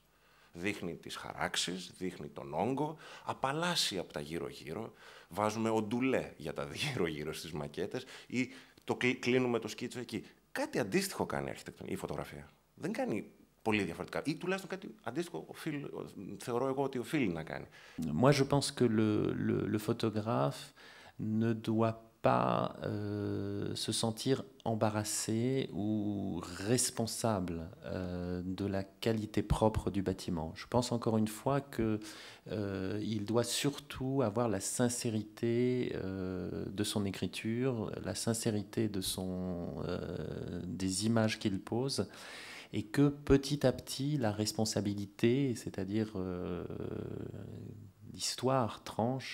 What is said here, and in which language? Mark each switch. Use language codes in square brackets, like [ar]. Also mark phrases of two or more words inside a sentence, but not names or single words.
[el] Δείχνει τις χαράξεις, δείχνει τον όγκο, απαλλάσσει από τα γύρω-γύρω. Βάζουμε οντουλέ για τα γύρω-γύρω στις μακέτες ή το κλείνουμε το σκίτσο εκεί. Κάτι αντίστοιχο κάνει η αρχιτεκτονική φωτογραφία. Δεν κάνει πολύ διαφορετικά. Ή τουλάχιστον κάτι αντίστοιχο θεωρώ εγώ ότι οφείλει να κάνει. [fr] Moi, je pense que le photographe ne doit pas se sentir embarrassé ou responsable de la qualité propre du bâtiment. Je pense encore une fois qu'il doit surtout avoir la sincérité de son écriture, la sincérité de des images qu'il pose, et que petit à petit, la responsabilité, c'est-à-dire l'histoire, tranche.